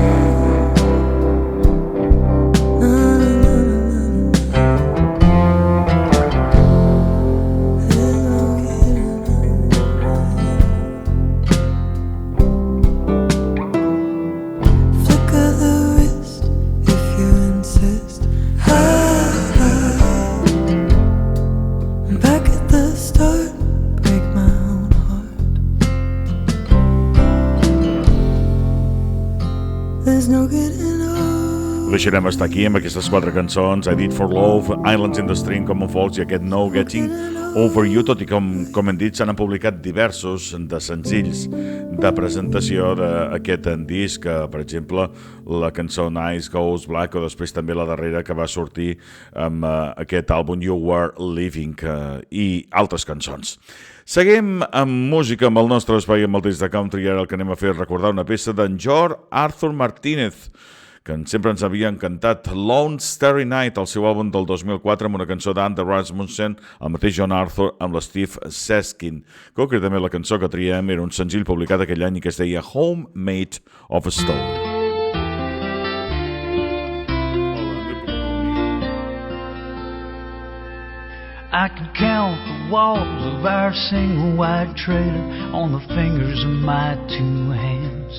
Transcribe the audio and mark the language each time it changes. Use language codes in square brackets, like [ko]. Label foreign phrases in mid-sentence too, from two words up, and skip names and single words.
[en] There's no getting Flick of the wrist if you insist. Back at the start, break my own heart. There's no getting over. [ca] Ho deixarem estar aquí amb aquestes 4 cançons, I Did For Love, Islands in the Stream, Common Folks i aquest No Getting Over You, tot i que, com hem dit, s'han publicat diversos de senzills de presentació d'aquest disc, per exemple, la cançó Nice Goes Black, o després també la darrera que va sortir amb aquest àlbum You Were Living, i altres cançons. Seguim amb música amb el nostre espai amb el disc de country, i ara el que anem a fer és recordar una peça d'en George Arthur Martinez, que sempre ens havia encantat, Lone Starry Night, el seu àlbum del 2004, amb una cançó d'Ander Rasmussen, el mateix John Arthur, amb l'Steve Seskin. Concretament la cançó que triem era un senzill publicat aquell any i que es deia Home Made of Stone. [en] I can count the walls of our single wide trailer on the fingers of my 2 hands.